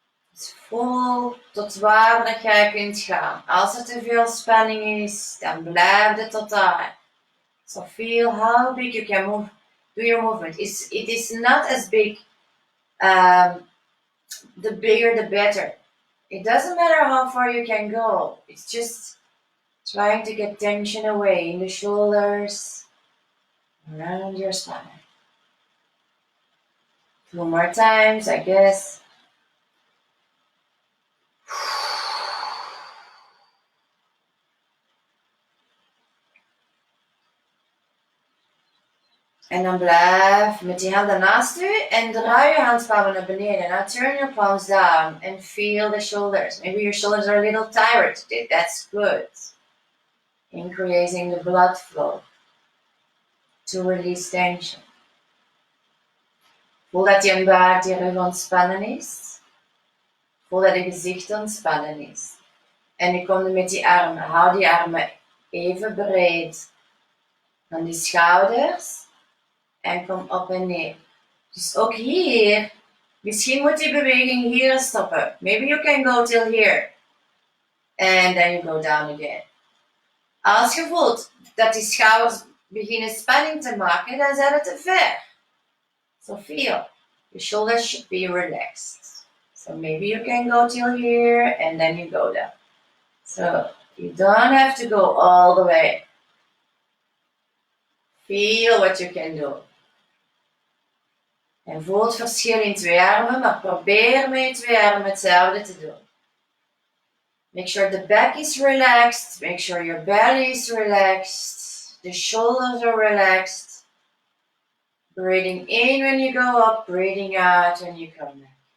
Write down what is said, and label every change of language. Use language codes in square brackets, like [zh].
[nl] Dus voel tot waar dat jij kunt gaan. Als er te veel spanning is, dan blijf je tot daar. [en] So feel how big you can move. Do your movement. It is not as big. The bigger, the better. It doesn't matter how far you can go. It's just trying to get tension away in the shoulders, around your spine. 2 more times, I guess. [nl] En dan blijf met die handen naast u en draai je handpalmen naar beneden. [en] Now turn your palms down and feel the shoulders. Maybe your shoulders are a little tired today. That's good. Increasing the blood flow to release tension. [nl] Voel dat je buik, je rug ontspannen is. Voel dat je gezicht ontspannen is. En je komt met die armen. Hou die armen even breed van die schouders. En kom op en neer. Dus ook hier, misschien moet die beweging hier stoppen. [en] Maybe you can go till here. And then you go down again. [nl] Als je voelt dat die schouders beginnen spanning te maken, dan zijn het te ver. [en] So feel. Your shoulders should be relaxed. So maybe you can go till here and then you go down. So you don't have to go all the way. Feel what you can do. [nl] En voel het verschil in twee armen, maar probeer met twee armen hetzelfde te doen. [en] Make sure the back is relaxed. Make sure your belly is relaxed. The shoulders are relaxed. Breathing in when you go up, breathing out when you come back.